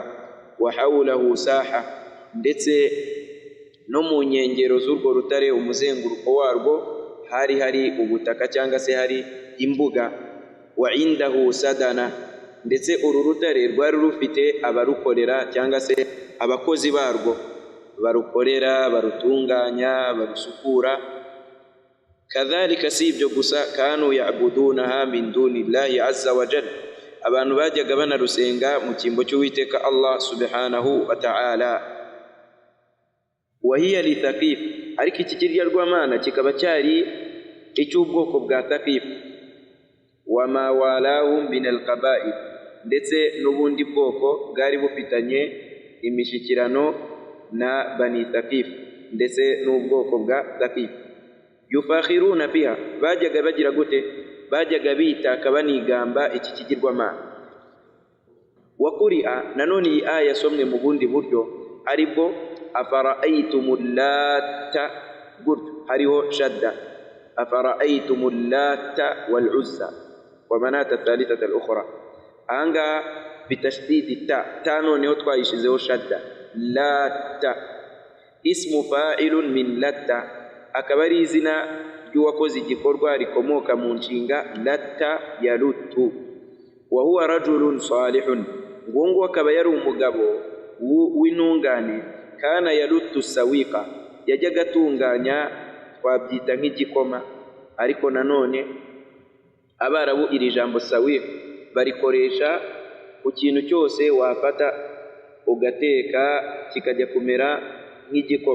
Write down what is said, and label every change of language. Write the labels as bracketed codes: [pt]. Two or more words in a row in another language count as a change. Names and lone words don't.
[ar] وحوله ساحة, [rw] ndetse no mu nkengero z'urwo rutare, umuzenguruko warwo hari ubutaka cyangwa se hari imbuga. [ar] وعنده سدنة, [rw] ndetse uru rutare rwari rufite abarukorera cyangwa se abakozi barwo, barukorera, barutunganya, barusukura. Kadhalika, si ibyo gusa, [ar] كانوا يعبدونها من دون الله عز وجل, [rw] abantu bajyaga banarusenga mu cyimbo cy'Uwiteka [ar] الله سبحانه وتعالى. وهي لثقيف, [rw] ariko iki kiryaryamana kikaba cyari icy'ubwoko bwa Thaqif. [ar] وما والاهم من القبائل, [rw] ndetse n'ubundi bwoko bwari bufitanye imishyikirano na Bani Thaqif, ndetse n'ubwoko bwa Thaqif. [ar] يفاخرون بها, [rw] bajyaga bagira gute, bajyaga bitaka banigamba iki kigirwamana. [ar] وقرئ, [rw] nanone iyi aya yasomwe mu bundi buryo, aribwo [ar] أفرأيتم اللات, [rw] gutyo hariho shadda, [ar] أفرأيتم اللات والعزى ومناة الثالثة الأخرى. [rw] Ahangaha [ar] بتشديد التاء [rw] noneho twayishizeho shadda. [ar] لات اسم فاعل من لت, [rw] akaba ari izina ry'uwakoze igikorwa rikomoka mu nshinga [ar] لت يلت. وهو رجل صالح, [rw] ngo akaba yari umugabo w'intungane. [ar] كان يلت سويقا, [rw] yajyaga atunganya, twabyita nk'igikoma, ariko nanone Abarabu iri jambo sawiq barikoresha ku kintu cyose wafata ugateka kikajya kumera nk'igikoma.